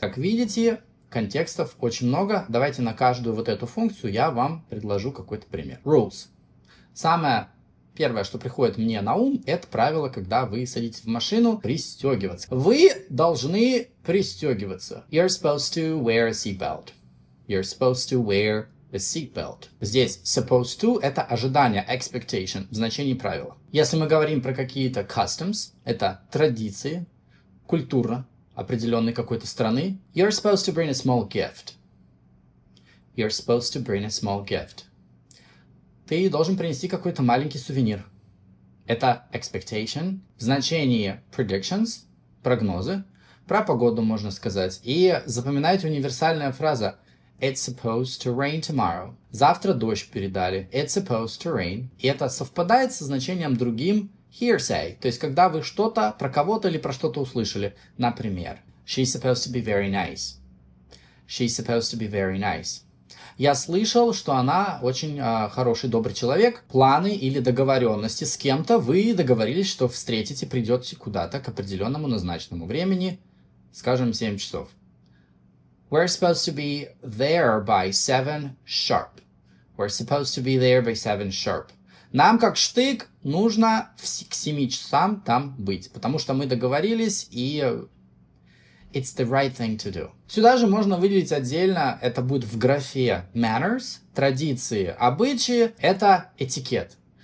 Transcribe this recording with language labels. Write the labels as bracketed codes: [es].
[ru] Как видите, контекстов очень много. Давайте на каждую вот эту функцию я вам предложу какой-то пример. [en] Rules. [ru] Самое первое, что приходит мне на ум, это правило, когда вы садитесь в машину, пристегиваться. Вы должны пристегиваться. [en] You're supposed to wear a seatbelt. You're supposed to wear a seatbelt. [ru] Здесь supposed to – это ожидание, expectation, в значении правила. Если мы говорим про какие-то customs, это традиции, культура определенной какой-то страны. [en] You're supposed to bring a small gift. You're supposed to bring a small gift. [ru] Ты должен принести какой-то маленький сувенир. Это expectation, в значении predictions, прогнозы. Про погоду можно сказать. И запоминайте универсальная фраза [en] It's supposed to rain tomorrow. [ru] Завтра дождь передали. [en] It's supposed to rain. [ru] И это совпадает со значением другим hearsay. То есть, когда вы что-то про кого-то или про что-то услышали. Например, [en] She's supposed to be very nice. She's supposed to be very nice. [ru] Я слышал, что она очень хороший, добрый человек. Планы или договоренности с кем-то. Вы договорились, что встретите, придете куда-то к определенному назначенному времени. Скажем, 7 часов. [en] We're supposed to be there by 7 sharp. We're supposed to be there by 7 sharp. [ru] Нам, как штык, нужно к 7 часам там быть, потому что мы договорились, и [en] it's the right thing to do. [ru] Сюда же можно выделить отдельно, это будет в графе manners, традиции, обычаи, это этикет.